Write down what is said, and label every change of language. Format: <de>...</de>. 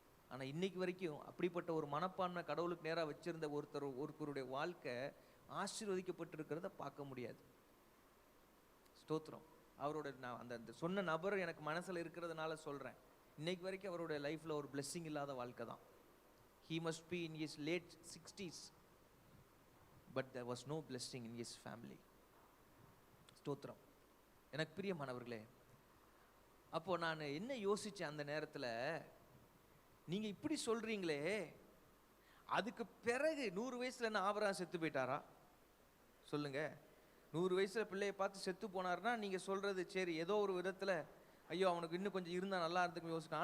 <ta>ஆனா இன்னைக்கு வரைக்கும் அப்படிப்பட்ட ஒரு மனப்பான்மை கடவுளுக்கு நேராக வச்சிருந்த ஒருத்தருடைய வாழ்க்கை ஆசீர்வதிக்கப்பட்டிருக்கிறத பார்க்க முடியாது. ஸ்தோத்திரம். அவரோட நான் அந்த சொன்ன நபர் எனக்கு மனசுல இருக்கிறதுனால சொல்றேன். இன்னைக்கு வரைக்கும் அவருடைய லைஃப்ல ஒரு பிளெஸிங் இல்லாத வாழ்க்கை தான்.</ta> <en>He must be in his late 60s, but there was no blessing in his family.</en> <ta>ஸ்தோத்திரம். எனக்கு பிரியமானவர்களே, அப்போ நான் என்ன யோசிச்சேன் அந்த நேரத்தில், நீங்க இப்படி சொல்றீங்களே, அதுக்கு பிறகு 100 வயசுல என்ன ஆபிரகாம் செத்து போயிட்டாரா சொல்லுங்க? 100 வயசுல பிள்ளையை பார்த்து செத்து போனார்னா நீங்க சொல்றது சரி, ஏதோ ஒரு விதத்துல ஐயோ அவனுக்கு இன்னும் கொஞ்சம் இருந்தா நல்லா இருந்துக்கும் யோசிக்கணும்.</ta>